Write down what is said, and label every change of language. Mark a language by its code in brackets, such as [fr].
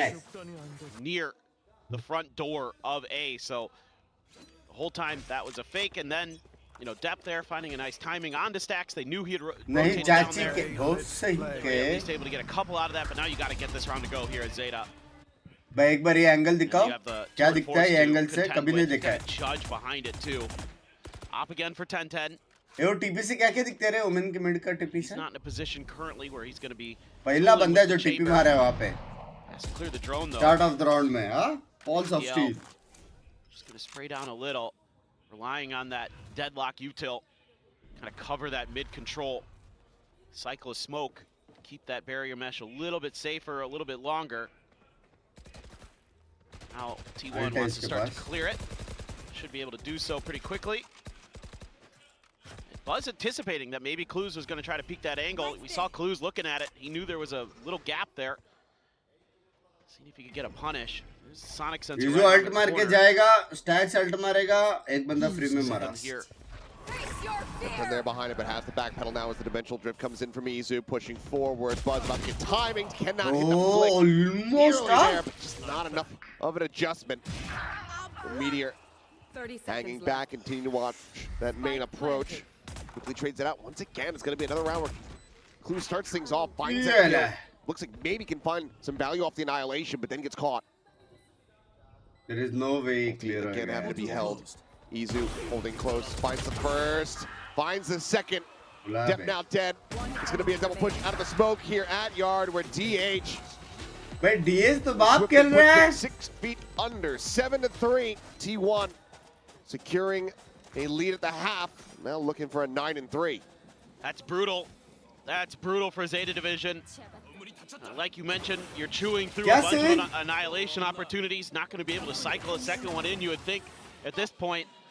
[en] Nice. near the front door of A. So the whole time that was a fake, and then you know, depth there, finding a nice timing onto stacks. They knew he had rotated down there. At least able to get a couple out of that, but now you got to get this round to go here at Zeta. [hi] भाई एक बार ये angle दिखाओ क्या दिखता है ये angle से कभी नहीं देखा है [en] judge behind it too. Up again for 10-10. [hi] ये वो टीपी से क्या क्या दिखते रहे ओमेन के मिड का टीपी से [en] He's not in a position currently where he's going to be [hi] पहला बंदा है जो टीपी मारा है वहां पे [en] has to clear the drone though. Start of the round [hi] में हां [en] Pulse of Steel Just going to spray down a little, relying on that deadlock util, kind of cover that mid control. Cycle of smoke, keep that barrier mesh a little bit safer, a little bit longer. Now T1 wants to start to clear it. Should be able to do so pretty quickly. Buzz anticipating that maybe Clues was going to try to peek that angle. We saw Clues looking at it. He knew there was a little gap there. Seeing if he could get a punish. There's Sonic sensor. [hi] Izu ult मार के जाएगा, Stacks ult मारेगा, एक बंदा free में मारा. [en] And they're behind it, but has the backpedal now as the dimensional drift comes in from Izu, pushing forward. Buzz about to get timing, cannot hit the flick. Almost there, but just not enough of an adjustment. Meteor hanging back, continue to watch that main approach. Quickly trades it out. Once again, it's going to be another round where Clue starts things off, finds it. Looks like maybe can find some value off the annihilation, but then gets caught. There is no way clear again having to be held. Izu holding close, finds the first, finds the second. Dep now dead. It's going to be a double push out of the smoke here at Yard where DH. [hi] But DH तो बाप खेल रहा है. [en] 6 feet under, 7-3. T1 securing a lead at the half. Now looking for a 9-3. That's brutal. That's brutal for Zeta Division. Like you mentioned, you're chewing through a bunch of annihilation opportunities. Not going to be able to cycle a second one in, you would think, at this point.